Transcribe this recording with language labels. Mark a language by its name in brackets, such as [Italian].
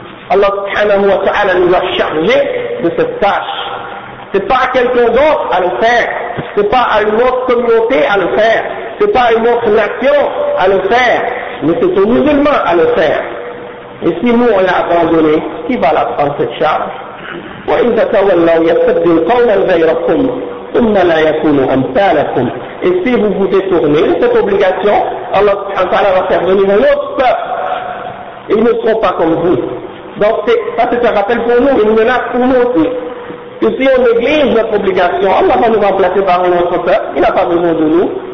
[French] Allah subhanahu wa ta'ala nous a chargés de cette tâche. C'est pas à quelqu'un d'autre à le faire, c'est pas à une autre communauté à le faire, c'est pas à une autre nation à le faire, mais c'est aux musulmans à le faire. Et si nous on l'a abandonné, qui va la prendre cette charge? [Arabic] وإن تتولوا يستبدل قولا غيركم ثم لا يكون أمثالكم. [French] Et si vous vous détournez de cette obligation, Allah Ta'ala va faire venir un autre peuple. Ils ne seront pas comme vous. Donc ça c'est un rappel pour nous, une menace pour nous aussi. Que si on néglige notre obligation, Allah va nous remplacer par un autre peuple. Il n'a pas besoin de nous.